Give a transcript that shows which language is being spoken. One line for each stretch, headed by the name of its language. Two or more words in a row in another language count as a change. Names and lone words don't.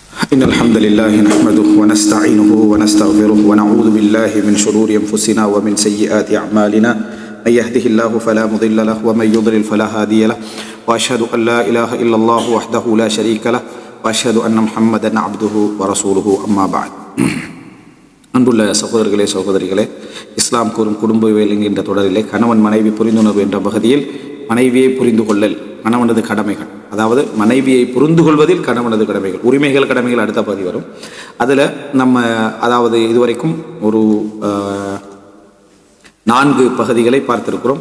Arabic: إن الحمد لله نحمده ونستعينه ونستغفره ونعوذ بالله من شرور أنفسنا ومن سيئات أعمالنا من يهده الله فلا مضل له ومن يضلل فلا هادي له وأشهد أن لا إله إلا الله وحده لا شريك له وأشهد أن محمدا عبده ورسوله أما بعد.
Tamil: அன்புள்ள சகோதரர்களே சகோதரிகளே, இஸ்லாம் கூறும் குடும்பவியல் என்கின்ற தொடரிலே கணவன் மனைவி புரிந்துணர்வு என்ற பகுதியில் மனைவியை புரிந்து கொள்ளல் கணவனது கடமைகள், அதாவது மனைவியை புரிந்து கொள்வதில் கணவனது கடமைகள், உரிமைகள் கடமைகள் அடுத்த பகுதி வரும். அதில் நம்ம அதாவது இதுவரைக்கும் ஒரு 4 பகுதிகளை பார்த்திருக்கிறோம்.